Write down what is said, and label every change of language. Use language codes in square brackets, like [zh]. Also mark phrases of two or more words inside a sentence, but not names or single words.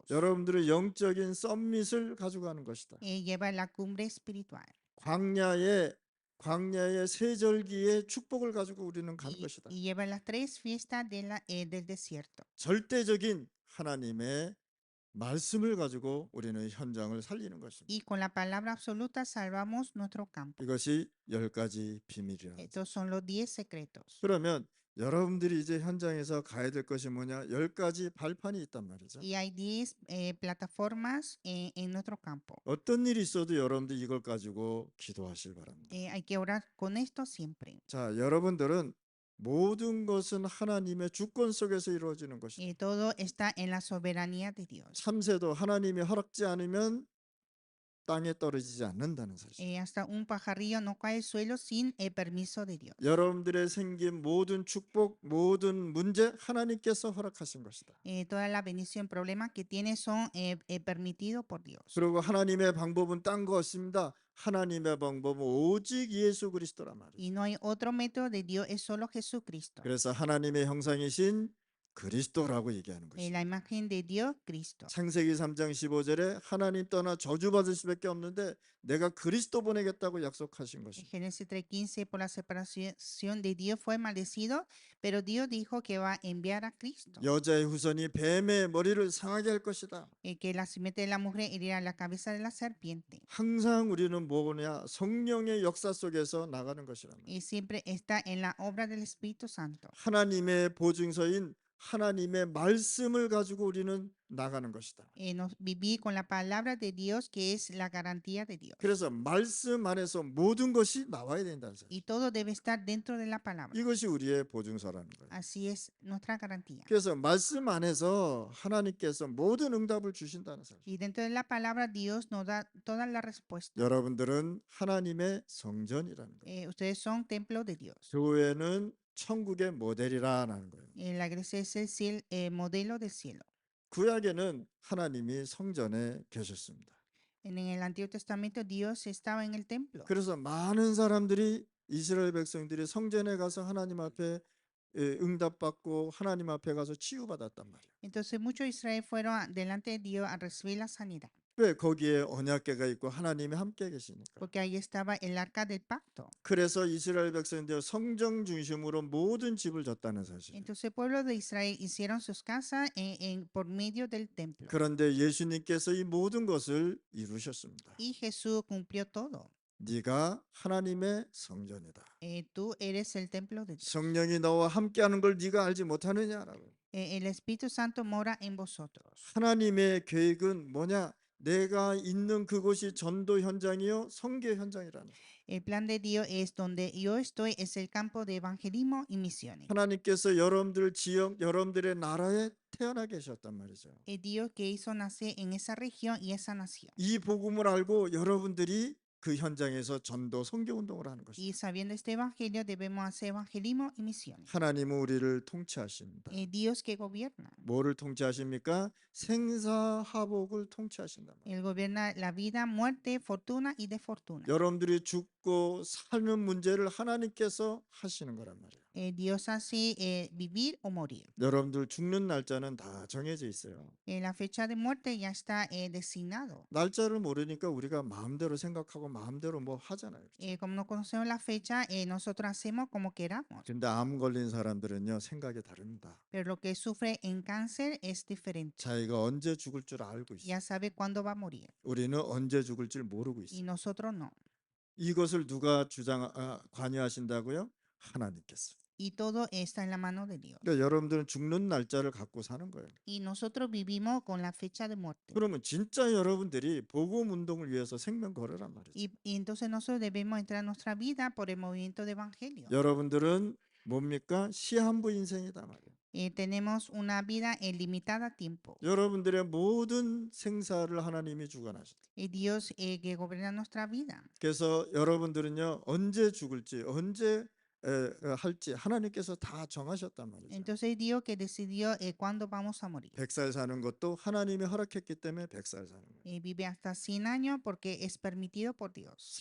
[ko] 여러분들은 영적인 썸밋을 가져가는 것이다. [es] Llevar la cumbre espiritual. [ko] 광야의 세절기의 축복을 가지고 우리는 가는 것이다. [es] Y llevar las 3 fiestas del desierto. [ko] 절대적인 하나님의 말씀을 가지고 우리는 현장을 살리는 것입니다. [es] Y con la palabra absoluta salvamos nuestro campo. [ko] 이것이 10가지 비밀이라. [es] Estos son los 10 secretos. [ko] 그러면 여러분들이 이제 현장에서 가야 될 것이 뭐냐? 10가지 발판이 있단 말이죠. [es] Y hay 10 plataformas en nuestro campo. [ko] 어떤 일이 있어도 여러분들 이걸 가지고 기도하실 바랍니다. [es] Hay que orar con esto siempre. [ko] 자, 여러분들은 모든 것은 하나님의 주권 속에서 이루어지는 것이다. [es] Todo está en la soberanía de Dios. [ko] 참새도 하나님이 허락지 않으면 땅에 떨어지지 않는다는 사실. [es] Hasta un pajarillo no cae al suelo sin el permiso de Dios. [ko] 여러분들의 생긴 모든 축복, 모든 문제 하나님께서 허락하신 것이다. [es] Toda la bendición, problemas que tiene son permitidos por Dios. [ko] 그리고 하나님의 방법은 딴 거 없습니다. 하나님의 방법은 오직 예수 그리스도란 말이죠. [es] Y no hay otro método de Dios, es solo Jesucristo. [ko] 그래서 하나님의 형상이신 그리스도라고 얘기하는 것이죠. [es] La imagen de Dios, Cristo. [ko] 창세기 3장 15절에 하나님 떠나 저주받을 수밖에 없는데 내가 그리스도 보내겠다고 약속하신 [es] En [ko] 것입니다. [es] Génesis 3:15, por la separación de Dios fue maldecido, pero Dios dijo que va a enviar a Cristo. [ko] 여자의 후손이 뱀의 머리를 상하게 할 것이다. [es] Que la simiente de la mujer herirá la cabeza de la serpiente. [ko] 항상 우리는 뭐냐? 성령의 역사 속에서 나가는 것이란 말이에요. [es] Y siempre está en la obra del Espíritu Santo. [ko] 하나님의 보증서인 하나님의 말씀을 가지고 우리는 나가는 것이다. [es] Nos vivir con la palabra de Dios, que es la garantía de Dios. [ko] 그래서 말씀 안에서 모든 것이 나와야 된다는 사실. [es] Y todo debe estar dentro de la palabra. [ko] 이것이 우리의 보증서라는 거예요. [es] Así es nuestra garantía. [ko] 그래서 말씀 안에서 하나님께서 모든 응답을 주신다는 사실. [es] Y dentro de la palabra Dios nos da toda la respuesta. [ko] 여러분들은 하나님의 성전이라는 거예요. [es] Ustedes son templo de Dios. [ko] 교회는 천국의 모델이라는 거예요. [es] La iglesia es el modelo del cielo. [ko] 구약에는 하나님이 성전에 계셨습니다. [es] En el Antiguo Testamento Dios estaba en el templo. [ko] 그래서 많은 사람들이 이스라엘 백성들이 성전에 가서 하나님 앞에 응답받고 하나님 앞에 가서 치유받았단 말이에요. [es] Entonces muchos de Israel fueron delante de Dios a recibir la sanidad. [ko] 왜? 거기에 언약궤가 있고 하나님이 함께 계시니까. [es] Porque ahí estaba el arca del pacto. [ko] 그래서 이스라엘 백성들 성전 중심으로 모든 집을 졌다는 사실. [es] Entonces el pueblo de Israel hicieron sus casas por medio del templo. [ko] 그런데 예수님께서 이 모든 것을 이루셨습니다. [es] Y Jesús cumplió todo. [ko] 네가 하나님의 성전이다. [es] Tú eres el templo de Dios. [ko] 성령이 너와 함께하는 걸 네가 알지 못하느냐라고. [es] El Espíritu Santo mora en vosotros. [ko] 하나님의 계획은 뭐냐? 내가 있는 그곳이 전도 현장이요 선교 현장이라는. [es] El plan de Dios es donde yo estoy, es el campo de evangelismo y misiones. [ko] 하나님께서 여러분들 지역, 여러분들의 나라에 태어나 계셨단 말이죠. [es] El Dios que hizo nacer en esa región y esa nación. [ko] 이 복음을 알고 여러분들이 그 현장에서 전도 선교 운동을 하는 것입니다. [es] Y sabiendo este evangelio debemos hacer evangelismo y misiones. [ko] 하나님은 우리를 통치하십니다. [es] Dios que gobierna. [ko] 뭐를 통치하십니까? 생사화복을 통치하신단 말이에요. [es] Él gobierna la vida, muerte, fortuna y desfortuna. [ko] 여러분들이 죽고 사는 문제를 하나님께서 하시는 거란 말이에요. [es] Dios hace vivir o morir. [ko] 여러분들 죽는 날짜는 다 정해져 있어요. [es] La fecha de muerte ya está designado. [ko] 날짜를 모르니까 우리가 마음대로 생각하고 마음대로 뭐 하잖아요. [es] Como no conocemos la fecha, nosotros hacemos como queramos. [ko] 근데 암 걸린 사람들은요 생각이 다릅니다. [es] Pero lo que sufre en cáncer es diferente. [ko] 자기가 언제 죽을 줄 알고 있어요. [es] Ya sabe cuándo va a morir. [ko] 우리는 언제 죽을 줄 모르고 [es] Y [ko] 있어요. [es] nosotros no. [ko] 이것을 누가 관여하신다고요? 하나님께서. [es] Y todo está en la mano de Dios. [ko] 그러니까 여러분들은 죽는 날짜를 갖고 사는 거예요. [es] Y nosotros vivimos con la fecha de muerte. [ko] 그러면 진짜 여러분들이 복음 운동을 위해서 생명 걸으란 말이죠. [es] Y entonces nosotros debemos entrar en nuestra vida por el movimiento de evangelio. [ko] 여러분들은 뭡니까? 시한부 인생이다 말이에요. [es] Tenemos una vida limitada a tiempo. [ko] 여러분들의 모든 생사를 하나님이 주관하셨다. [es] Dios que gobierna nuestra vida. [ko] 그래서 여러분들은요 언제 죽을지 언제 할지 하나님께서 다 정하셨단 말이죠. [es] Entonces Dios que decidió cuándo vamos a morir. [ko] 100살 사는 것도 하나님이 허락했기 때문에 100살 사는 거예요. [es] Vive hasta 100 años porque es permitido por Dios.